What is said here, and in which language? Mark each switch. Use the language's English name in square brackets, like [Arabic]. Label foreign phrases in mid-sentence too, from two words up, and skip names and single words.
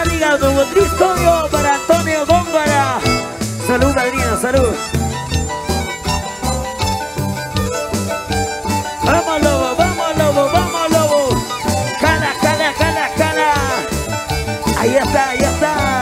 [Spanish] para Don Tristorio, para Antonio Góngora. Salud, padrino, salud. Vamos, lobo, vamos, lobo, vamos, lobo. Cala, cala, cala, cala. Ahí está, ahí está.